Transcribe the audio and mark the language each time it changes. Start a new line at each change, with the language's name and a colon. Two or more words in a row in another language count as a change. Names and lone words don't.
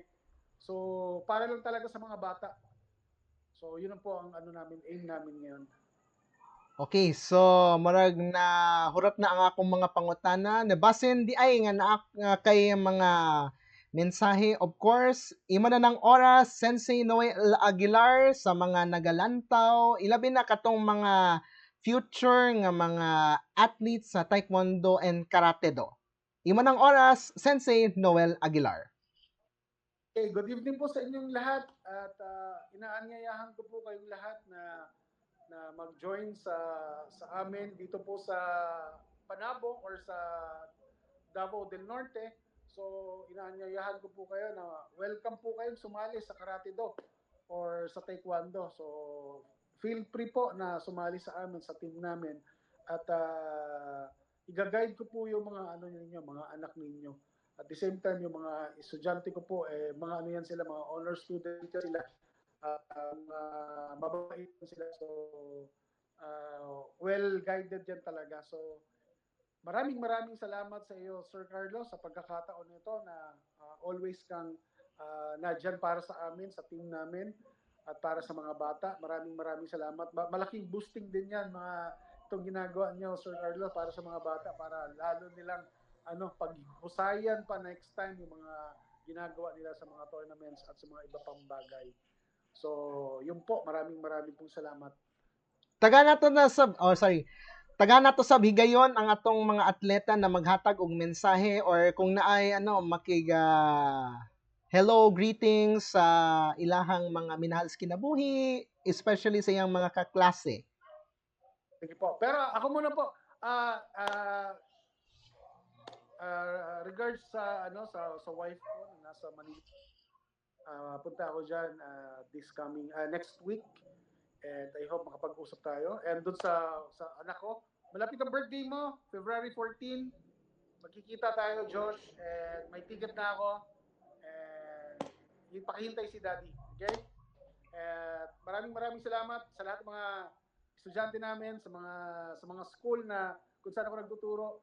Filipino: So, para lang talaga sa mga bata. So, yun po ang namin, aim namin ngayon.
Cebuano: Okay, so marag na hurat na ang akong mga pangutana. Nabasin di ay nga kay mga mensahe.
English: Of course,
Cebuano: ima na ng oras, Sensei Noel Aguilar sa mga nagalantaw. Ilabi na katong mga future nga mga athletes sa Taekwondo and Karate Do. Ima ng oras, Sensei Noel Aguilar.
Filipino: Okay, good evening po sa inyong lahat at inaanyayahan ko po kayong lahat na mag-join sa amin dito po sa Panabo or sa Davao del Norte. So, inaanyayahan ko po kayo na welcome po kayong sumali sa Karate Do or sa Taekwondo. So, feel free po na sumali sa amin, sa team namin. At i-guide ko po yung mga mga anak ninyo.
English: At the same time,
Filipino: yung mga estudyante ko po, mga yan sila, mga honor student sila. Mababait sila. So, well-guided yan talaga. So, maraming salamat sa iyo, Sir Carlos, sa pagkakataon nito na always kang nadyan para sa amin, sa team namin, at para sa mga bata. Maraming salamat. Malaking boosting din yan, itong ginagawa niyo, Sir Carlos, para sa mga bata, para lalo nilang paghusayan pa next time yung mga ginagawa nila sa mga tournaments at sa mga iba pang bagay. So, yun po, maraming pong salamat.
Cebuano: Taga na to sab higayon ang atong mga atleta na maghatag og mensahe or kung naay makiga
English: hello greetings
Cebuano: sa ilahang mga minahal sa kinabuhi, especially sa iyang mga kaklase.
Filipino: Sige po. Pero ako muna po, regards sa sa wife ko na nasa Manila. Punta ako diyan
English: this coming next week. And I hope
Filipino: makapag-usap tayo. And doon sa anak ko, malapit ang birthday mo, February 14. Magkikita tayo, Josh. And may ticket na ako. And pakihintay si Daddy. Okay? And maraming salamat sa lahat ng mga estudyante namin, sa mga school na kung saan ako nagtuturo.